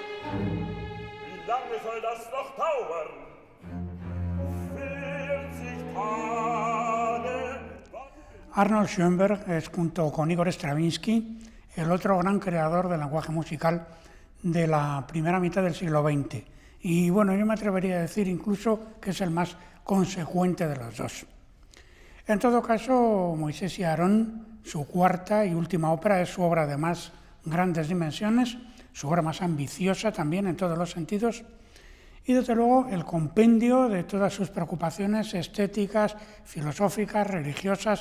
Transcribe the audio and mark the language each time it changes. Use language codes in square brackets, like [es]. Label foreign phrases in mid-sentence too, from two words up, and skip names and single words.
[de] Wie lange soll das noch dauern? 40 Tage. [es] Arnold Schoenberg es, junto con Igor Stravinsky, el otro gran creador del lenguaje musical de la primera mitad del siglo XX. Y bueno, yo me atrevería a decir incluso que es el más consecuente de los dos. En todo caso, Moisés y Aarón, su cuarta y última ópera, es su obra de más grandes dimensiones, su obra más ambiciosa también en todos los sentidos, y desde luego el compendio de todas sus preocupaciones estéticas, filosóficas, religiosas.